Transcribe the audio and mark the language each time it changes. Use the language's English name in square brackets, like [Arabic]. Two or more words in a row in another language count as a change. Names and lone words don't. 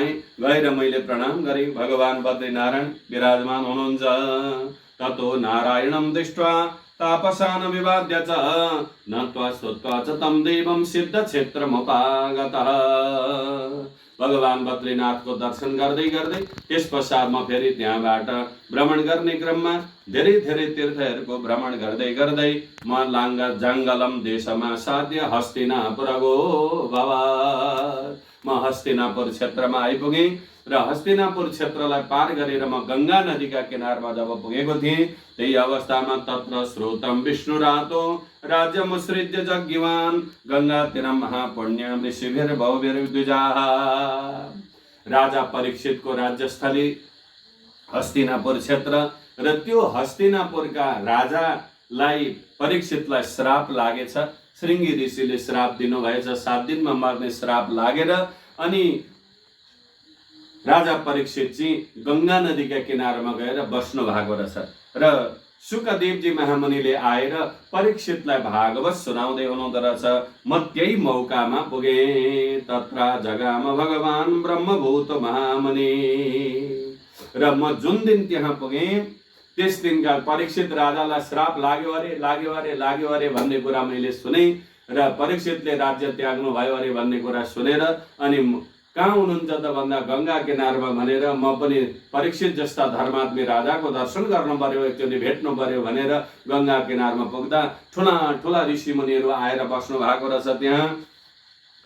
[Nepali] गएर मैले प्रणाम गरेँ। भगवान बद्री नारायण विराजमान हुनुहुन्छ। [Sanskrit] ततो नारायणं दृष्ट्वा तापसान् विवाद्य च नत्वा स्तुत्वा च तं देवं सिद्ध क्षेत्रमुपागतः। [Nepali] भगवान बद्रीनाथको दर्शन गर्दै गर्दै त्यस पश्चात म फेरि त्यहाँबाट भ्रमण गर्ने क्रममा धेरै धेरै तीर्थहरूको भ्रमण गर्दै गर्दै म [Sanskrit] लाङ्गा जङ्गलम देशमा साध्य हस्तिनापुर गो भवात्। [Nepali] म हस्तिनापुर क्षेत्रमा आइपुगेँ र हस्तिनापुर क्षेत्रलाई पार गरेर म गंगा नदीका किनारमा जब पुगेको थिएँ, त्यही अवस्थामा [Sanskrit] तत्र श्रोतम विष्णुरातो राज्यमुत्सृज्य जग्गिवान् गंगा तीरं महापुण्यं ऋषिभिर् बहुभिर्द्विजाः। [Nepali] राजा परीक्षितको राज्यस्थली हस्तिनापुर क्षेत्र र त्यो हस्तिनापुरका राजालाई परीक्षितलाई श्राप लागेछ। श्रृंगी ऋषिले श्राप दिनुभएछ, 7 दिनमा मर्ने श्राप लागेर अनि राजा परीक्षित चाहिँ गंगा नदीका किनारमा गएर बस्नु भएको रहेछ। र शुकदेवजी महामुनिले आएर परीक्षितलाई भागवत सुनाउँदै हुनुहुँदो रहेछ। म त्यही मौकामा पुगेँ। [Sanskrit] तत्र जगाम भगवान ब्रह्मभूत महामुनि। [Nepali] र म जुन दिन त्यहाँ पुगेँ त्यस दिनका परीक्षित राजालाई श्राप लाग्यो अरे भन्ने कुरा मैले सुने र परीक्षितले राज्य त्याग्नु भयो अरे भन्ने कुरा सुनेर अनि कहाँ हुनुहुन्छ त भन्दा गंगा किनारमा भनेर म पनि परीक्षित जस्ता धर्मात्मी राजाको दर्शन गर्नु पर्यो, एकचोटि भेट्नु पर्यो भनेर गंगा किनारमा पुग्दा ठुला ठुला ऋषि मुनिहरू आएर बस्नु भएको रहेछ त्यहाँ।